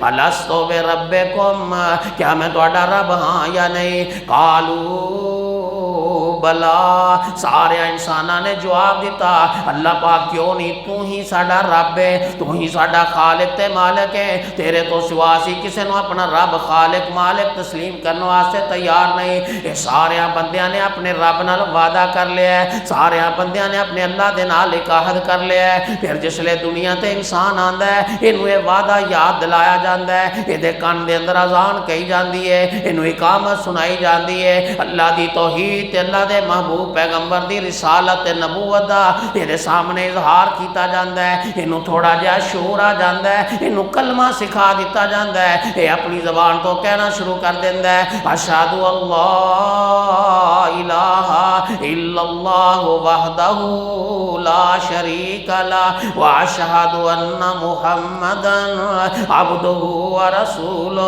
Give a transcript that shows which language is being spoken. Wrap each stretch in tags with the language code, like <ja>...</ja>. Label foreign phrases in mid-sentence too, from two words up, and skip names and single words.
<ar>الستو بربکم،</ar> <pa>کیا میں تواڈا رب ہاں یا نہیں؟</pa> <ar>قالوا بلا،</ar> <pa>سارے انساناں نے جواب دیتا اللہ پاک کیوں نہیں، تو ہی ساڈا رب ہے، تو ہی ساڈا خالق تے مالک ہے، تیرے تو سوا سی کسے نو اپنا رب خالق مالک تسلیم کرنے واسطے تیار نہیں۔ یہ سارے بندیاں نے اپنے رب نال وعدہ کر لیا ہے، سارے بندیاں نے اپنے اللہ دے نال ایک عہد کر لیا ہے، پھر جسلے دنیا تے انسان آندا ہے اینوں یہ وعدہ یاد دلایا جاندا ہے، یہ دے کان دے اندر اذان کہی جاندی ہے، اینوں اقامت سنائی جاندی ہے، اللہ دی توحید تے اللہ دے محبوب پیغمبر دی رسالت نبوت دا یہ سامنے اظہار کیتا جاندا ہے، اینوں تھوڑا جہا شعور آ جاندا ہے، اینوں کلمہ سکھا دیتا جاندا ہے، یہ اپنی زبان تو کہنا شروع کر دیندا ہے</pa> <ar>اشہد اللہ الہ الا اللہ وحدہ لا شریک لہ واشہد ان محمدا عبدہ ورسولہ۔</ar>